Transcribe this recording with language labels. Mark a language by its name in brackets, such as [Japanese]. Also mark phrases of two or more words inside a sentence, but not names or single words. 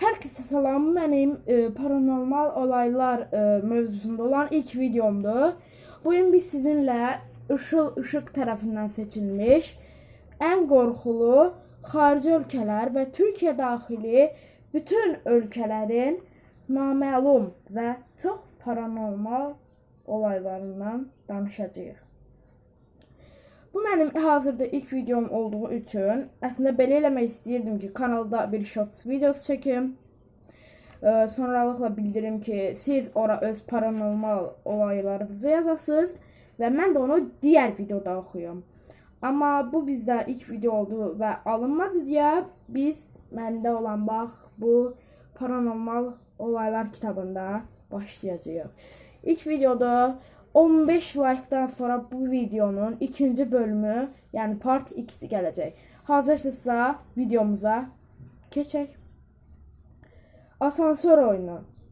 [Turkish] Herkese selam. Benim paranormal olaylar mevzusunda olan ilk videomdu. Bugün biz sizinle Işık tarafından seçilmiş en korkulu [Azerbaijani] xarici ölkələr [Turkish] ve Türkiye dahili bütün [Azerbaijani] ölkələrin naməlum [Turkish] ve çox paranormal olaylarından danışacağıq. [Azerbaijani] Bu mənim hazırda ilk videom olduğu üçün əslində belə eləmək istəyirdim ki, kanalda bir shorts videosu çəkim. Sonralıqla bildirim ki, siz ora öz paranormal olaylarınızı yazasınız və mən də onu digər videoda oxuyum. Amma bu bizdə ilk video oldu və alınmadı deyə biz məndə olan bax bu paranormal olaylar kitabında başlayacağıq. İlk videoda 15 like'dan sonra bu videonun ikinci bölümü, [Turkish] yani part 2'si gelecek. Hazırsınızsa videomuza geçelim. Asansör oyunu.